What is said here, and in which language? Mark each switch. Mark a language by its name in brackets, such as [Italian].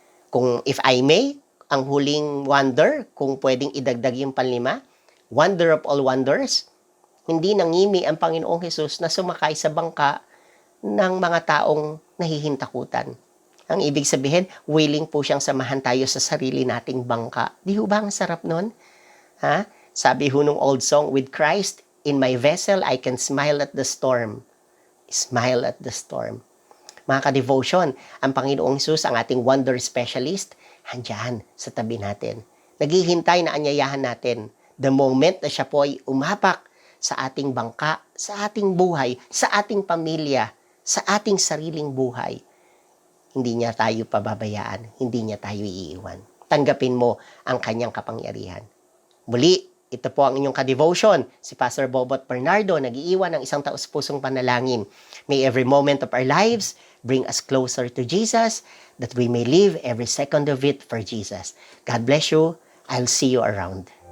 [Filipino] Kung [English] if I may, [Filipino] ang huling wonder, kung pwedeng idagdag yung panlima, [English] wonder of all wonders, [Filipino] hindi nangimi ang Panginoong Hesus na sumakay sa bangka ng mga taong nahihintakutan. Ang ibig sabihin, willing po siyang samahan tayo sa sarili nating bangka. Di ho ba ang sarap nun? Sabi ho nung old song, [English] with Christ in my vessel, I can smile at the storm. Smile at the storm. [Filipino] Mga ka-devotion, ang Panginoong Hesus, ang ating wonder specialist, handyan sa tabi natin. Naghihintay na anyayahan natin. [English] The moment [Filipino] na siya po ay umapak sa ating bangka, sa ating buhay, sa ating pamilya, sa ating sariling buhay, hindi niya tayo pababayaan, hindi niya tayo iiwan. Tanggapin mo ang kanyang kapangyarihan. Muli, ito po ang inyong ka-devotion. Si Pastor Bobot Bernardo, nag-iiwan ng isang taus-pusong panalangin. [English] May every moment of our lives bring us closer to Jesus, that we may live every second of it for Jesus. God bless you. I'll see you around.